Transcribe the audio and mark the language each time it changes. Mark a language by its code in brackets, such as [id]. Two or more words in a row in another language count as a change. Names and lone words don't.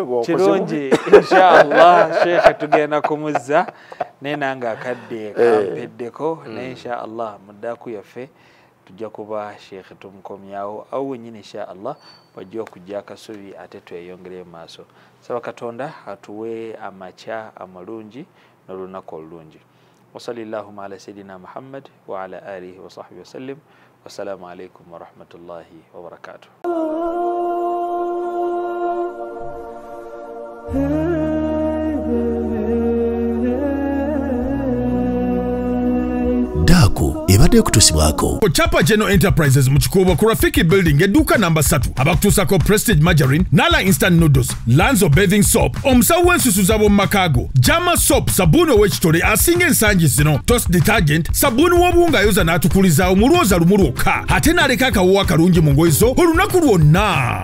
[lg] kirungi inshallah sheekhe tugenda kumuzza naye nange akadde kampeddeko naye inshallah muddaku yaffe tujja kuba sheekhe tumukomyawo awo wenyini inshallah wajja okujja akasubi ate tweyongere maaso saba Katonda atuwe amacha amalungi n'olunaku olulungi [ar] وصلى الله على سيدنا محمد وعلى آله وصحبه وسلم والسلام عليكم ورحمة الله وبركاته. [lg] ebadde kutusibwako Chapa General Enterprises mu Kikuubo ku Rafiki Building edduuka namba 3 abakutuusako Prestige Margarine, Nala Instant Noodles, Lanzo Bathing Soap, omusawo w'ensusu z'ab'omu makaago, Jama Soap, sabbuuni ow'ekitole asinga ensangi zino, Toast Detergent, sabbuuni w'obuwunga ayoza n'atukulizaawo mu lwoza lumu lwokka, ate n'aleka akawoowa kalungi mu ngoye zo olunaku lwonna.